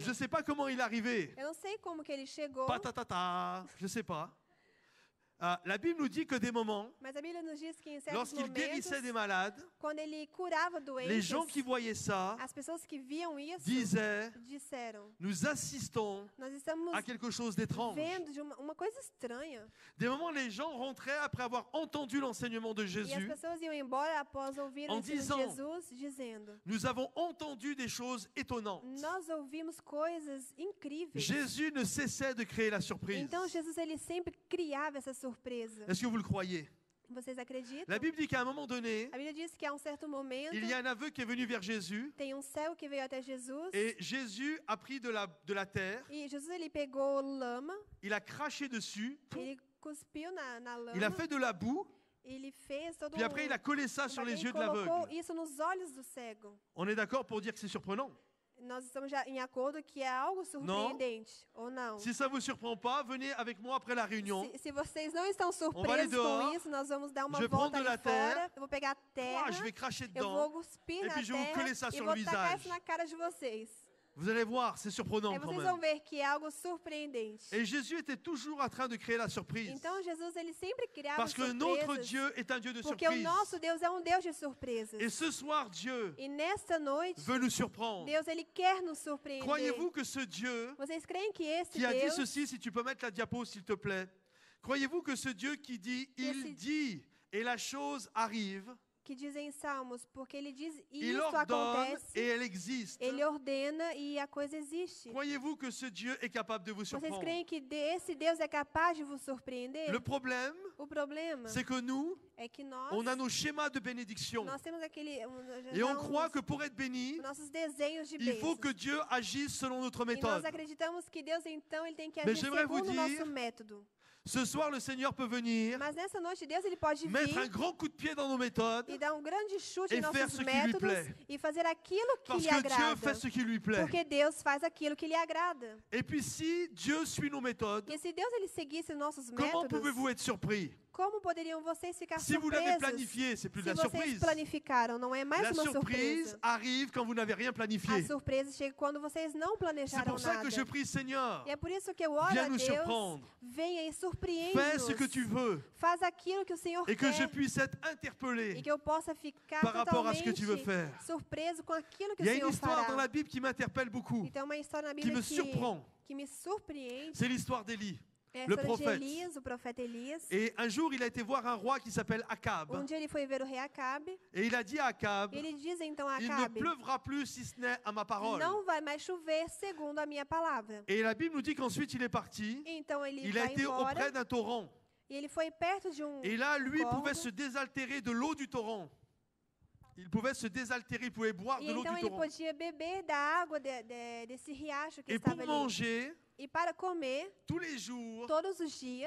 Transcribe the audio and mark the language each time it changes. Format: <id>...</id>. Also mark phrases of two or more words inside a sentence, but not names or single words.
<fr>Je ne sais pas comment il est arrivé.</fr> <pt>Eu não sei como que ele chegou,</pt> <fr>Patatata, je ne sais pas. La Bible nous dit que des moments,</fr> <pt>mas a Bíblia nos diz que em certos</pt> <fr>lorsqu'il</fr> <pt>momentos,</pt> <fr>guérissait des malades,</fr> <pt>quando ele curava doentes,</pt> <fr>les gens qui voyaient ça</fr> <pt>as pessoas que viam isso</pt> <fr>disaient,</fr> <pt>disseram:</pt> <fr>nous assistons</fr> <pt>nós estamos</pt> <fr>à quelque chose d'étrange.</fr> <pt>vendo de uma coisa estranha.</pt> <fr>Des moments, les gens rentraient après avoir entendu l'enseignement de</fr> <pt>E as</pt> <fr>Jésus.</fr> <pt>pessoas iam embora após ouvir o</pt> <fr>En</fr> <pt>ensino de</pt> <fr>disant,</fr> <pt>Jesus, dizendo:</pt> <fr>Nous avons entendu des choses étonnantes.</fr> <pt>nós ouvimos coisas incríveis.</pt> <fr>Jésus ne cessait de créer la surprise.</fr> <pt>Então Jesus ele sempre criava essa surpresa.</pt> <fr>Est-ce que vous le croyez?</fr> <pt>Vocês acreditam?</pt> <fr>La Bible dit qu'à un moment donné,</fr> <pt>A Bíblia diz que a um certo momento</pt> <fr>il y a un aveugle qui est venu vers Jésus</fr> <pt>tem um cego que veio até Jesus</pt> <fr>et Jésus a pris de la terre,</fr> <pt>e Jesus ele pegou lama,</pt> <fr>il a craché dessus,</fr> <pt>ele cuspiu na lama,</pt> <fr>il a fait de la boue,</fr> <pt>ele fez todo</pt> <fr>puis après il a collé ça sur les</fr> <pt>ele</pt> <fr>yeux de</fr> <pt>colocou</pt> <fr>l'aveugle.</fr> <pt>isso nos olhos do cego.</pt> <fr>On est d'accord pour dire que c'est surprenant?</fr> <pt>Nós estamos já em acordo que é algo surpreendente, ou não?</pt> <fr>Si ça ne vous surprend pas, venez avec moi après la réunion.</fr> <pt>Se vocês não estão vai ali surpresos com</pt> <fr>dehors,</fr> <pt>isso, nós vamos dar uma</pt> <fr>je vais</fr> <pt>volta</pt> <fr>prendre de</fr> <pt>ali</pt> <fr>la terre,</fr> <pt>fora. Eu vou pegar a terra,</pt> <fr>Ah, je vais cracher</fr> <pt>eu vou</pt> <fr>dedans.</fr> <pt>cuspir</pt> <fr>et</fr> <pt>na</pt> <fr>puis je vais vous</fr> <pt>terra</pt> <fr>coller ça</fr> <pt>e</pt> <fr>sur</fr> <pt>vou</pt> <fr>le</fr> <pt>tacar</pt> <fr>visage.</fr> <pt>isso na cara de vocês.</pt> <fr>Vous allez voir, c'est surprenant</fr> <pt>Aí</pt> <fr>quand</fr> <pt>vocês vão</pt> <fr>même.</fr> <pt>ver que é algo surpreendente.</pt> <fr>Et Jésus était toujours en train de créer la surprise.</fr> <pt>Então Jesus ele sempre criava</pt> <fr>Parce que notre</fr> <pt>surpresas,</pt> <fr>Dieu est un Dieu de</fr> <pt>porque o</pt> <fr>surprise.</fr> <pt>nosso Deus é um Deus de surpresas.</pt> <fr>Et ce soir, Dieu</fr> <pt>E nesta noite,</pt> <fr>veut nous surprendre.</fr> <pt>Deus ele quer nos surpreender.</pt> <fr>Croyez-vous que ce Dieu</fr> <pt>Vocês creem que esse</pt> <fr>qui a dit</fr> <pt>Deus</pt> <fr>ceci, si tu peux mettre la diapo s'il te plaît, croyez-vous que ce Dieu qui dit, il dit et la chose arrive,</fr> <pt>que diz em Salmos, porque ele diz</pt> <fr>il</fr> <pt>isso</pt> <fr>ordonne</fr> <pt>acontece,</pt> <fr>et elle existe.</fr> <pt>ele ordena e a coisa existe.</pt> <fr>Croyez-vous que ce Dieu est capable de vous</fr> <pt>Vocês</pt> <fr>surprendre?</fr> <pt>creem que esse Deus é capaz de vos surpreender?</pt> <fr>Le problème,</fr> <pt>O problema</pt> <fr>c'est que nous,</fr> <pt>é que nós,</pt> <fr>on a nos schémas de bénédiction.</fr> <pt>nós temos aquele</pt> <fr>Et on croit que pour être béni,</fr> <pt>nossos desenhos de</pt> <fr>il faut</fr> <pt>bênçãos.</pt> <fr>que Dieu agisse selon notre</fr> <pt>E nós</pt> <fr>méthode.</fr> <pt>acreditamos que Deus então ele tem que</pt> <fr>Mais</fr> <pt>agir</pt> <fr>j'aimerais vous</fr> <pt>segundo o</pt> <fr>dire-</fr> <pt>nosso método.</pt> <fr>Ce soir, le Seigneur peut venir,</fr> <pt>Mas nessa noite Deus ele pode</pt> <fr>mettre un</fr> <pt>vir</pt> <fr>grand coup de pied dans nos méthodes,</fr> <pt>e dar um grande chute</pt> <fr>et</fr> <pt>em</pt> <fr>faire</fr> <pt>nossos</pt> <fr>ce qui lui</fr> <pt>métodos</pt> <fr>plaît.</fr> <pt>e fazer aquilo que</pt> <fr>parce</fr> <pt>lhe</pt> <fr>que Dieu</fr> <pt>agrada.</pt> <fr>fait ce qui lui plaît.</fr> <pt>Porque Deus faz aquilo que lhe agrada.</pt> <fr>Et puis si Dieu suit nos méthodes,</fr> <pt>E se Deus ele seguisse nossos</pt> <fr>comment</fr> <pt>métodos,</pt> <fr>pouvez-vous être surpris?</fr> <pt>como poderiam vocês ficar</pt> <fr>Si vous l'avez</fr> <pt>surpresos</pt> <fr>planifié, c'est plus de</fr> <pt>se</pt> <fr>la</fr> <pt>vocês</pt> <fr>surprise.</fr> <pt>planificaram? Não é mais</pt> <fr>La</fr> <pt>uma</pt> <fr>surprise</fr> <pt>surpresa.</pt> <fr>arrive quand vous n'avez rien</fr> <pt>A</pt> <fr>planifié.</fr> <pt>surpresa chega quando vocês não</pt> <fr>C'est</fr> <pt>planejaram</pt> <fr>pour ça</fr> <pt>nada.</pt> <fr>que je prie, Seigneur,</fr> <pt>E é por isso que eu oro</pt> <fr>viens</fr> <pt>a</pt> <fr>nous</fr> <pt>Deus,</pt> <fr>surprendre.</fr> <pt>venha e</pt> <fr>fais ce que</fr> <pt>surpreende-nos.</pt> <fr>tu veux</fr> <pt>Faz aquilo que o Senhor</pt> <fr>et que je</fr> <pt>quer</pt> <fr>puisse être</fr> <pt>e</pt> <fr>interpellé</fr> <pt>que eu possa ficar</pt> <fr>par rapport à ce que</fr> <pt>totalmente</pt> <fr>tu veux faire.</fr> <pt>surpreso com aquilo que</pt> <fr>Il y</fr> <pt>o</pt> <fr>a une</fr> <pt>Senhor</pt> <fr>histoire dans</fr> <pt>fará.</pt> <fr>la Bible qui m'interpelle beaucoup,</fr> <pt>Então, uma história na</pt> <fr>qui</fr> <pt>Bíblia</pt> <fr>me surprend.</fr> <pt>que me surpreende</pt> <fr>C'est l'histoire d'Élie.</fr> <pt>é a</pt> <fr>le</fr> <pt>história de</pt> <fr>prophète.</fr> <pt>Elias, o profeta Elias.</pt> <fr>Et un jour, il a été voir un roi qui s'appelle Akab.</fr> <pt>Um dia ele foi ver o rei Acabe</pt> <fr>Et il a dit à Akab,</fr> <pt>e ele diz então a</pt> <fr>il ne</fr> <pt>Acabe,</pt> <fr>pleuvra plus si ce n'est à ma parole.</fr> <pt>não vai mais chover segundo a minha palavra.</pt> <fr>Et la Bible nous dit qu'ensuite il est parti.</fr> <pt>Então ele</pt> <fr>Il a</fr> <pt>vai</pt> <fr>été auprès</fr> <pt>embora</pt> <fr>d'un torrent.</fr> <pt>e ele foi perto de</pt> <fr>Et là, lui</fr> <pt>corvo.</pt> <fr>pouvait se désaltérer de l'eau du torrent. Il pouvait se désaltérer, il pouvait boire</fr> <pt>E</pt> <fr>de l'eau</fr> <pt>então</pt> <fr>du</fr> <pt>ele</pt> <fr>torrent.</fr> <pt>podia beber da água desse riacho que</pt> <fr>Et pour</fr> <pt>estava ali.</pt> <fr>manger,</fr> <pt>E para comer,</pt> <fr>tous les jours,</fr> <pt>todos os dias,</pt>